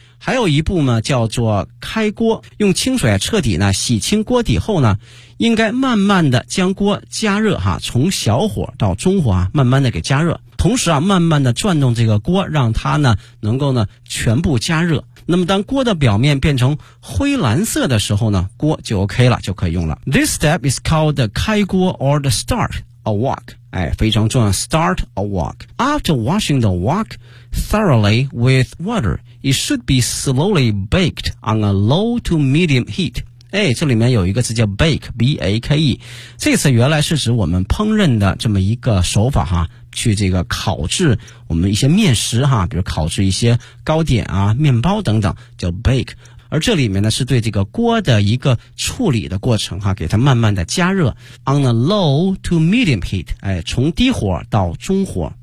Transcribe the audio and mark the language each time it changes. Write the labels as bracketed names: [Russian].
[Chinese] 还有一步呢，叫做开锅，用清水彻底呢洗清锅底后呢，应该慢慢的将锅加热哈，从小火到中火啊，慢慢的给加热，同时啊，慢慢的转动这个锅，让它呢能够呢全部加热。那么当锅的表面变成灰蓝色的时候呢，锅就 OK 了，就可以用了。 [English] This step is called the 开锅 or the start a wok。 [Chinese] 哎，非常重要 [English] ，start a wok. After washing the wok thoroughly with water, it should be slowly baked on a low to medium heat. [Chinese] 哎，这里面有一个字叫 bake, B-A-K-E. 这次原来是指我们烹饪的这么一个手法哈，去这个烤制我们一些面食哈，比如烤制一些糕点啊、面包等等，叫 bake。而这里面呢，是对这个锅的一个处理的过程哈，给它慢慢的加热 ， [English] on a low to medium heat， [Chinese] 哎，从低火到中火。